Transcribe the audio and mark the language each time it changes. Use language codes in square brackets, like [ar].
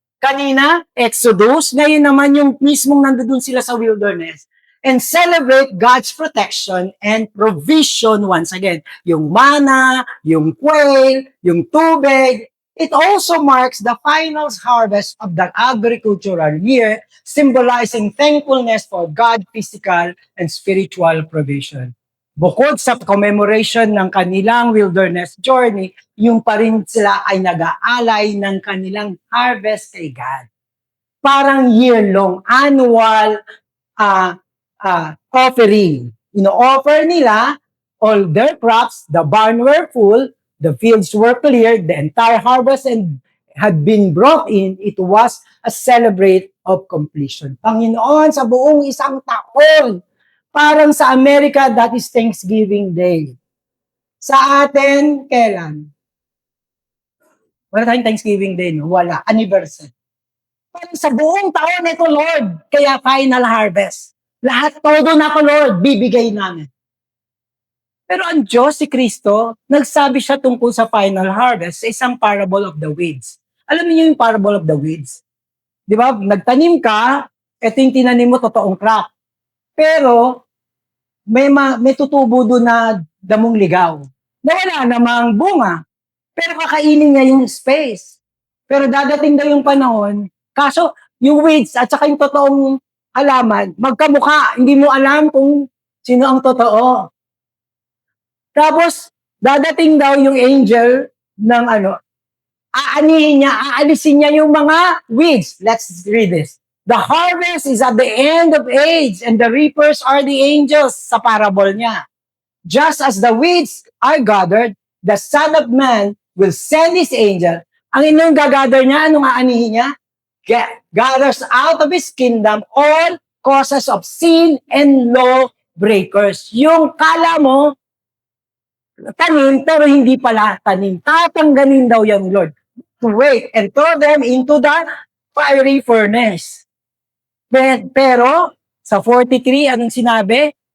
[tl] Kanina, Exodus, ngayon naman yung mismong nandoon sila sa wilderness, [en] and celebrate God's protection and provision once again. [tl] Yung manna, yung quail, yung tubig. [en] It also marks the final harvest of the agricultural year, symbolizing thankfulness for God's physical and spiritual provision. [tl] Bukod sa commemoration ng kanilang wilderness journey, yung pa rin sila ay nag-aalay ng kanilang harvest kay God. Parang year-long, annual offering. Ino-offer nila [en] all their crops, the barn were full, the fields were cleared, the entire harvest had been brought in. It was a celebrate of completion. [tl] Panginoon, sa buong isang taon, parang sa Amerika, [en] that is Thanksgiving Day. [tl] Sa atin, kailan? Wala tayong Thanksgiving Day, no? Wala. Anniversary. Parang sa buong taon, ito, Lord. Kaya final harvest. Lahat todo na ko, Lord, bibigay namin. Pero ang Diyos, si Kristo, nagsabi siya tungkol sa final harvest sa isang parable of the weeds. Alam niyo yung parable of the weeds? Di ba? Nagtanim ka, ito yung tinanim mo, totoong crop. Pero, may tutubo doon na damong ligaw. Na wala namang bunga. Pero kakainin niya yung space. Pero dadating daw yung panahon, kaso yung weeds at saka yung totoong halaman, magkamukha. Hindi mo alam kung sino ang totoo. Tapos, dadating daw yung angel ng aalisin niya yung mga weeds. [en] Let's read this. The harvest is at the end of age, and the reapers are the angels, [tl] sa parable niya. [en] Just as the weeds are gathered, the Son of Man will send his angel. [tl] Ang inong gagather niya, anong aanihin niya? [en] Gathers out of his kingdom all causes of sin and law breakers. [tl] Yung kala mo, tanim, pero hindi pala tanim. Tatanggalin daw yung Lord. [en] Wait, and throw them into the fiery furnace. [tl] Pero, sa 43, anong sinabi?